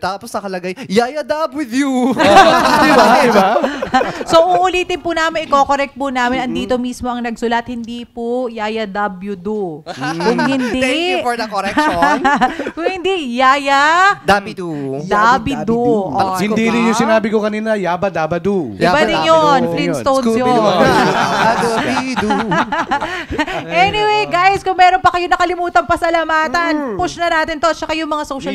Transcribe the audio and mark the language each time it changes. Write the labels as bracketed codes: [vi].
[tl] Tapos nakalagay, Yayadab with you. Diba? So, uulitin po namin, i-correct po namin. Andito mismo ang nagsulat, hindi po Yayadabidu. Kung hindi... [en] Thank you for the correction. [tl] Kung hindi, Yaya... Dabidu. Dabidu. Oh, Hindi rin yung sinabi ko kanina, Yabadabadu. Iba din yun. Flintstones yun. Dabidu. Anyway, guys, kung meron pa kayo nakalimutan pasalamatan, push na natin to. Tsaka yung mga social